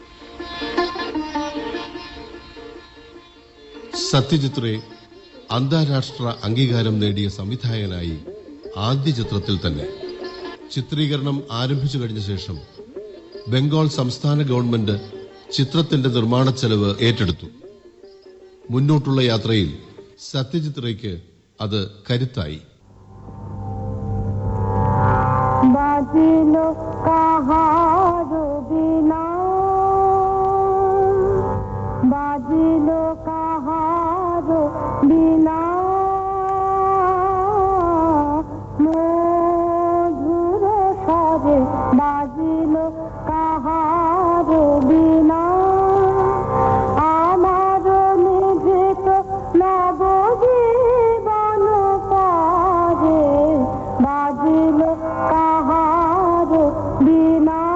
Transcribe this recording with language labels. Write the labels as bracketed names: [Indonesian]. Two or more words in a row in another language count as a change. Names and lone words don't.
[Malayalam] സത്യജിത് റേ അന്താരാഷ്ട്ര അംഗീകാരം നേടിയ സംവിധായകനായി ആദ്യ ചിത്രത്തിൽ തന്നെ. ചിത്രീകരണം ആരംഭിച്ചു കഴിഞ്ഞ ശേഷം ബംഗാൾ സംസ്ഥാന ഗവൺമെന്റ് ചിത്രത്തിന്റെ നിർമ്മാണ ചെലവ് ഏറ്റെടുത്തു. മുന്നോട്ടുള്ള യാത്രയിൽ സത്യജിത് റേക്ക് അത് കരുത്തായി. [Bangla] বাজিলো কাহারো বীণা, বাজিলো কাহারো বীণা, মধুর স্বরে বাজিলো কাহারো বীণা, আমারো নিভৃত নব জীবন 'পরে, বাজিলো কাহারো বীণা,